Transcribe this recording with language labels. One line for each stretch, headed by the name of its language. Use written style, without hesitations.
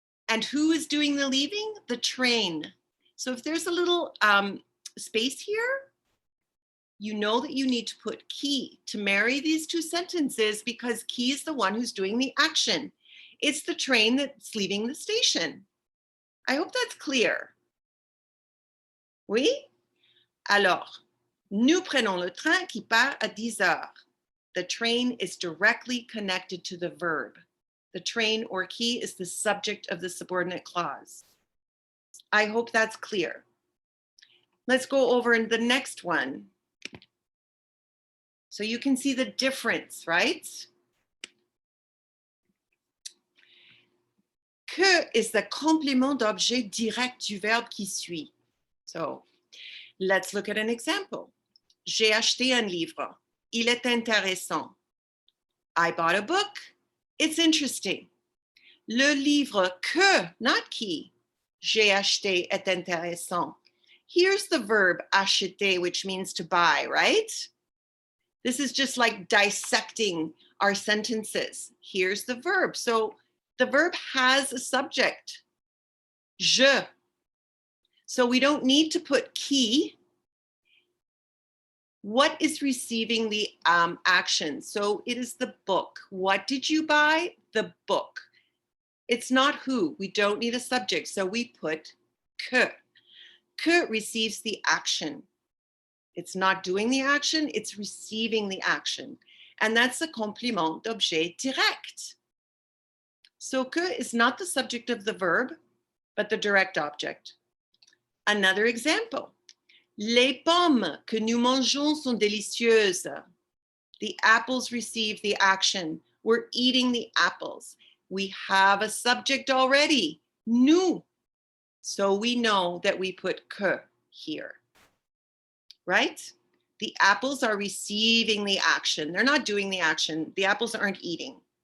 English: And who is doing the leaving? The train. So if there's a little space here, you know that you need to put qui to marry these two sentences because qui is the one who's doing the action. It's the train that's leaving the station. I hope that's clear. Oui?
French: Alors, nous prenons le train qui part à 10 heures.
English: The train is directly connected to the verb. The train or qui is the subject of the subordinate clause. I hope that's clear. Let's go over in the next one. So you can see the difference, right?
French: Que
English: is the
French: complément d'objet direct du verbe qui suit.
English: So let's look at an example.
French: J'ai acheté un livre. Il est intéressant.
English: I bought a book. It's interesting.
French: Le livre que, not qui, j'ai acheté est intéressant.
English: Here's the verb acheter, which means to buy, right? This is just like dissecting our sentences. Here's the verb. So the verb has a subject, je. So we don't need to put qui. What is receiving the action? So it is the book. What did you buy? The book. It's not who. We don't need a subject. So we put que. Que receives the action. It's not doing the action. It's receiving the action. And that's a complément d'objet direct. So que is not the subject of the verb, but the direct object. Another example.
French: Les pommes que nous mangeons sont délicieuses.
English: The apples receive the action. We're eating the apples. We have a subject already, nous. So we know that we put que here, right? The apples are receiving the action. They're not doing the action. The apples aren't eating.